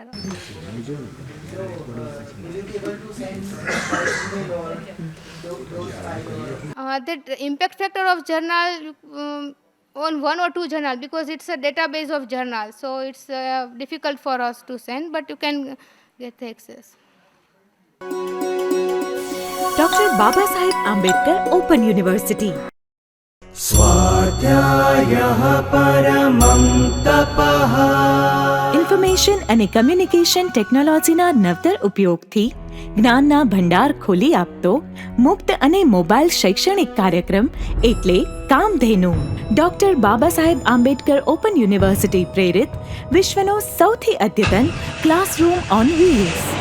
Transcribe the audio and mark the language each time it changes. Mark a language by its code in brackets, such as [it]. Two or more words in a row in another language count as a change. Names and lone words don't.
[en] Will you be able to send email or those files? That impact factor of journal on 1 or 2 journal, because it's a database of journals, so it's difficult for us to send, but you can get the access. [gu] ડોક્ટર બાબા સાહેબ આંબેડકર ઓપન યુનિવર્સિટી. [sa] स्वाध्यायः परमं तपः [gu] ઇન્ફોર્મેશન અને [en] communication technologyના [gu] નવતર ઉપયોગથી જ્ઞાનના ભંડાર ખોલી આપતો મુક્ત અને મોબાઈલ શૈક્ષણિક કાર્યક્રમ એટલે કામધેનુ. ડોક્ટર બાબા સાહેબ આંબેડકર ઓપન યુનિવર્સિટી પ્રેરિત વિશ્વનો સૌથી અદ્યતન [en] classroom on wheels.